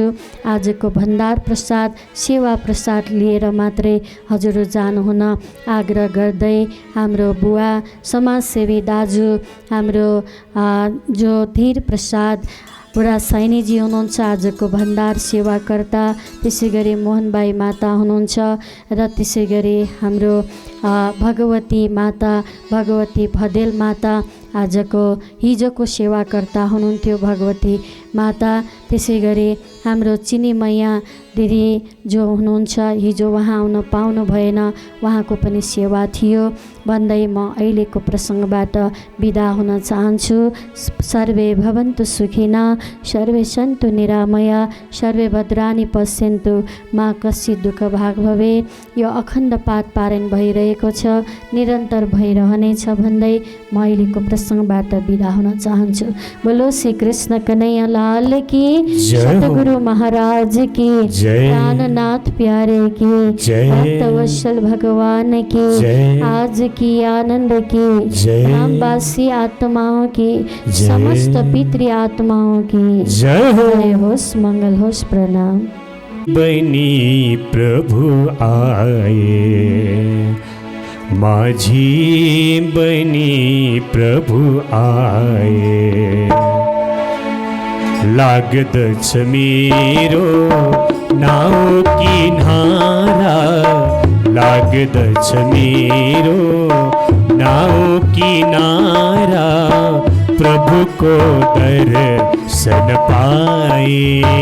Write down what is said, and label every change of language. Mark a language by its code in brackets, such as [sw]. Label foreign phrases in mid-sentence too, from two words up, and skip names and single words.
[ne] आजको भण्डार प्रसाद सेवा प्रसाद लिएर मात्रै हजुरहरू जानुहुन आग्रह गर्दै हाम्रो बुवा समाजसेवी दाजु हाम्रो जो धीर प्रसाद बुढा सैनीजी हुनुहुन्छ आजको भण्डार सेवाकर्ता, त्यसै गरी मोहनबाई माता हुनुहुन्छ र त्यसै गरी हाम्रो भगवती माता भगवती भदेल माता आजको हिजोको सेवाकर्ता हुनुहुन्थ्यो भगवती माता। त्यसै गरी हाम्रो चिनी मैया दिदी जो हुनुहुन्छ हिजो उहाँ आउन पाउनु भएन, उहाँको पनि सेवा थियो भन्दै म अहिलेको प्रसङ्गबाट बिदा हुन चाहन्छु। [sa] सर्वे भवन्तु सुखिना सर्वे सन्तु निरामय सर्वे भद्राणि पश्यन्तु मा कश्चित् दुःख भाग भवे। [ne] यो अखण्ड पाठ पारायण भइरहेको छ, निरन्तर भइरहनेछ भन्दै म अहिलेको प्रसङ्गबाट बिदा हुन चाहन्छु। [hi] बोलो श्री कृष्ण कन्हैया लाल की, सतगुरु महाराज की, प्राणनाथ प्यारे की, भक्तवत्सल भगवान की, आज की आनंद की, धामवासी आत्माओं की, समस्त पितृ आत्माओं की जय होश मंगल होश प्रणाम। बनी प्रभु आए माझी बनी प्रभु आए, [ne] लागदछ मेरो नाव किनारा, लागदछ मेरो नाव किनारा, [hi] प्रभु को दर्शन पाए।